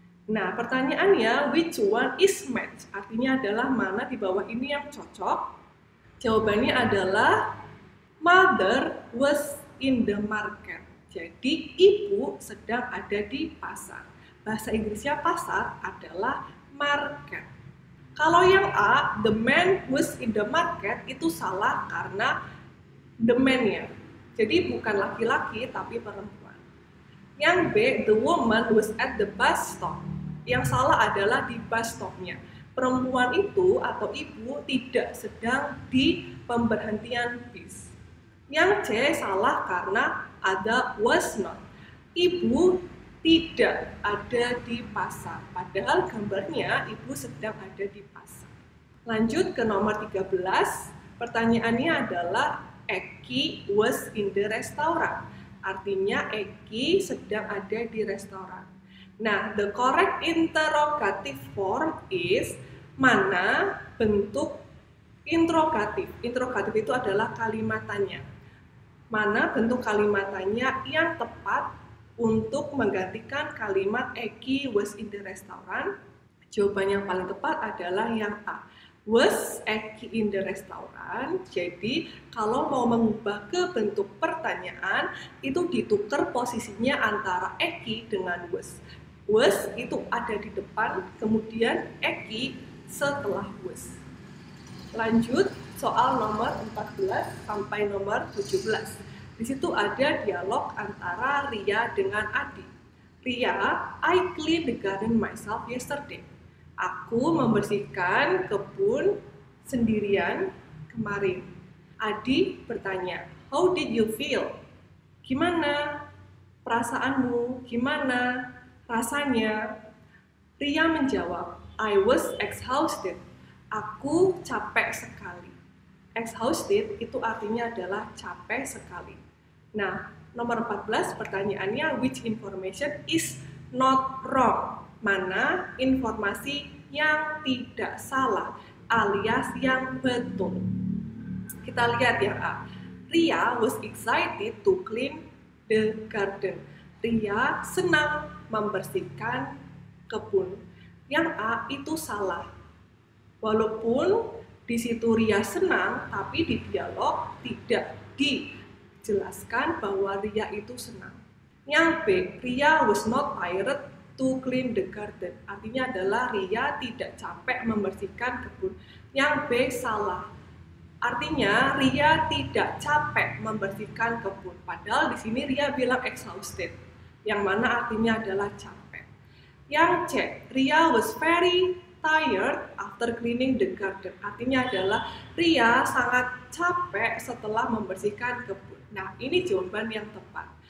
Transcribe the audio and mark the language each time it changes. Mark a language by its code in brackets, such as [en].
[id] Nah, pertanyaannya, [en] which one is match? [id] Artinya adalah mana di bawah ini yang cocok? Jawabannya adalah [en] mother was in the market. [id] Jadi, ibu sedang ada di pasar. Bahasa Inggrisnya pasar adalah market. Kalau yang A, [en] the man was in the market, [id] itu salah karena [en] the man-nya. [id] Jadi, bukan laki-laki, tapi perempuan. Yang B, [en] the woman was at the bus stop. [id] Yang salah adalah di bus stop-nya. Perempuan itu atau ibu tidak sedang di pemberhentian bis. Yang C salah karena ada was not. Ibu tidak ada di pasar. Padahal gambarnya ibu sedang ada di pasar. Lanjut ke nomor 13. Pertanyaannya adalah [en] Eki was in the restaurant. [id] Artinya Eki sedang ada di restoran. [en] Nah, the correct interrogative form is [id] mana bentuk interrogatif. Interrogatif itu adalah kalimat tanya. Mana bentuk kalimat tanya yang tepat untuk menggantikan kalimat [en] Eki was in the restaurant? [id] Jawaban yang paling tepat adalah yang A. [en] Was Eki in the restaurant? [id] Jadi, kalau mau mengubah ke bentuk pertanyaan, itu ditukar posisinya antara Eki dengan was. Was itu ada di depan, kemudian Eki setelah was. Lanjut, soal nomor 14 sampai nomor 17. Di situ ada dialog antara Ria dengan Adi. [en] Ria, I cleaned the garden myself yesterday. [id] Aku membersihkan kebun sendirian kemarin. Adi bertanya, [en] how did you feel? [id] Gimana perasaanmu? Gimana rasanya? Ria menjawab, [en] I was exhausted. [id] Aku capek sekali. Exhausted itu artinya adalah capek sekali. Nah, nomor 14 pertanyaannya, [en] which information is not wrong? [id] Mana informasi yang tidak salah alias yang betul? Kita lihat yang A. [en] Ria was excited to clean the garden. [id] Ria senang membersihkan kebun. Yang A itu salah. Walaupun di situ Ria senang, tapi di dialog tidak dijelaskan bahwa Ria itu senang. Yang B, [en] Ria was not tired to clean the garden. [id] Artinya adalah Ria tidak capek membersihkan kebun. Yang B salah. Artinya Ria tidak capek membersihkan kebun. Padahal di sini Ria bilang exhausted, yang mana artinya adalah capek. Yang C, [en] Ria was very tired after cleaning the garden. [id] Artinya adalah Ria sangat capek setelah membersihkan kebun. Nah, ini jawaban yang tepat.